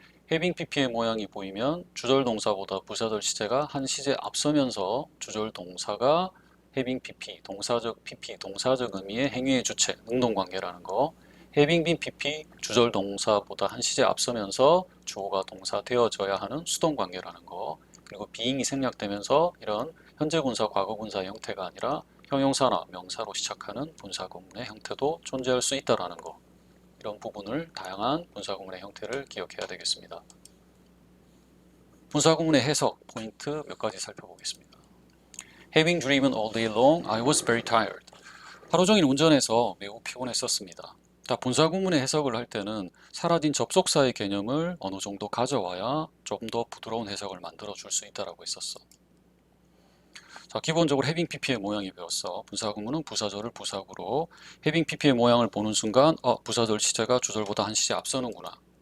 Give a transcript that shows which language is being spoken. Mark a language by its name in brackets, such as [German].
[English] having pp [Korean] 의 모양이 보이면 주절 동사보다 부사절 시제가 한 시제 앞서면서 주절 동사가 having pp, 동사적 pp, 동사적 의미의 행위의 주체, 능동관계라는 거, [English] having been pp, [Korean] 주절 동사보다 한 시제 앞서면서 주어가 동사되어져야 하는 수동관계라는 거, 그리고 being이 생략되면서 이런 현재 분사, 과거 분사의 형태가 아니라 형용사나 명사로 시작하는 분사구문의 형태도 존재할 수 있다는 거. 이런 부분을 다양한 분사구문의 형태를 기억해야 되겠습니다. 분사구문의 해석 포인트 몇 가지 살펴보겠습니다. [English] Having driven all day long, I was very tired. [Korean] 하루 종일 운전해서 매우 피곤했었습니다. 분사구문의 해석을 할 때는 사라진 접속사의 개념을 어느 정도 가져와야 좀 더 부드러운 해석을 만들어 줄 수 있다고 했었어. 자, 기본적으로 [English] having pp [Korean] 의 모양이 배웠어. 분사구문은 부사절을 부사구로 having pp의 모양을 보는 순간 부사절 시제가 주절보다 한 시제 앞서는구나.